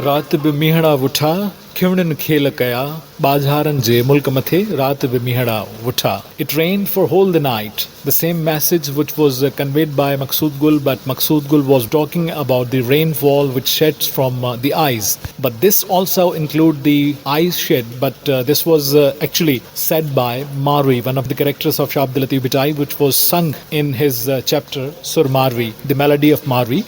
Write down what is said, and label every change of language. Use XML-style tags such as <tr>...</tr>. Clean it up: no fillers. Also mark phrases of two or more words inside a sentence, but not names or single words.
<sd>रात बि मीहड़ा वुठा खिवणनि खेल कया बाज़ारनि जे मुल्क मथे रात बि मीहड़ा वुठा.</sd> <en>It rained for whole the night. The same message which was conveyed by Maqsood Gul, but Maqsood Gul was talking about the rainfall which sheds from the eyes. But this also include the eyes shed, but this was actually said by Marwi, one of the characters of Shah Abdul Latif Bhitai, which was sung in his chapter Sur Marwi, the melody of Marwi.</en>